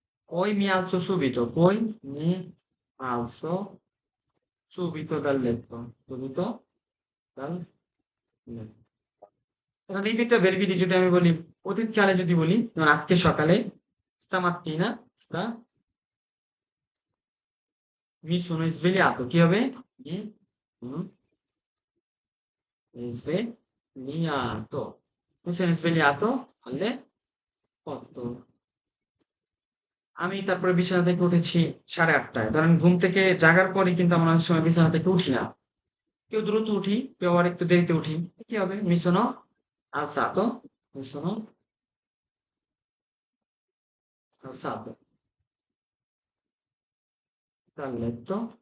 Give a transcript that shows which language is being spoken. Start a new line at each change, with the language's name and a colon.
Italian: Poi mi alzo subito, poi mi alzo subito dal letto, subito dal letto।
Bangla: এখন এই দুইটা ভেরিফিটি যদি আমি বলি অতীতকালে, যদি বলি যেমন আজকে সকালে, stamattina,
Italian: sta mi sono svegliato,
Bangla: কি হবে?
Italian: mi sono svegliato, mi sono svegliato alle 8।
Bangla: আমি তারপরে বিছানা থেকে উঠেছি 8:30টায়। ধরেন ঘুম থেকে জাগার পরে কিন্তু আমরা অনেক সময় বিছানা থেকে উঠি না, কেউ দ্রুত উঠি, কেউ আবার একটু দেরিতে উঠি। কি হবে?
Italian: mi sono alzato, mi sono alzato dal letto